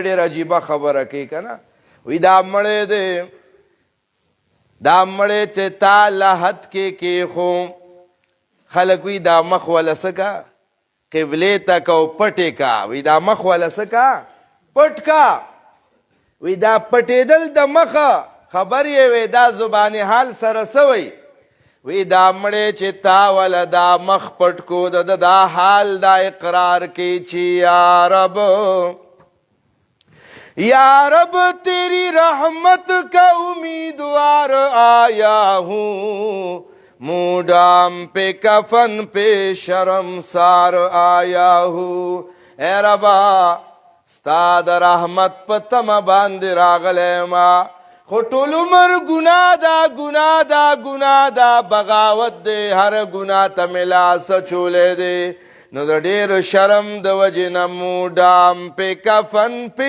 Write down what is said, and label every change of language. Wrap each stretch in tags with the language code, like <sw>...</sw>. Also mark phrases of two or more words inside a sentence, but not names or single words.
<ps>ډېر عجیبه خبره کوي که نه وی دا مړی دی دا مړی چې تا لحد کې کېښو خلک وی دا مخ وله څه کا قبلې ته که او پټې کا وی دا مخ وله څه کا پټ کا وی دا پټېدل د مخه خبر یې وی دا زبانې حال سره سوی وی دا مړی چې تا وله دا مخ پټ کو دا حال دا اقرار کی چې یا رب</ps> <ur>یا رب تیری رحمت کا امیدوار آیا ہوں موڈام پہ کفن پہ شرمسار آیا ہوں</ur> <ps>اے ربا ستا د رحمت په تمه باندې راغلی ما خو ټول عمر ګناه دا ګناه دا بغاوت دی هر ګناه ته مې لاس اچولی دی نو د ډېر شرم د وجې نه موډام پې کفن پې</ps>